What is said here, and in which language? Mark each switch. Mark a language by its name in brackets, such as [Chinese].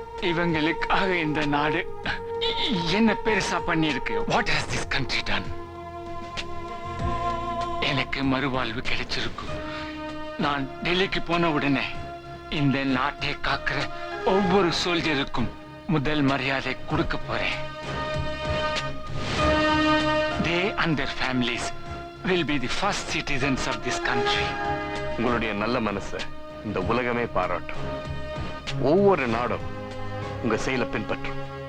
[Tamil] இவங்களுக்காக இந்த நாடு என்ன பெருசா பண்ணிருக்கு? [English] What has this country done? [Tamil] எனக்கு மறுவாழ்வு கிடைச்சிருக்கு. நான் டெல்லிக்கு போன உடனே இந்த நாட்டை காக்கிற ஒவ்வொரு சோல்ஜருக்கும் முதல் மரியாதை கொடுக்க போறேன். [English] They and their families will be the first citizens of this country. [Tamil] உங்களுடைய நல்ல மனசை இந்த உலகமே பாராட்டும். ஒவ்வொரு நாடும் உங்க செயலை பின்பற்றும்.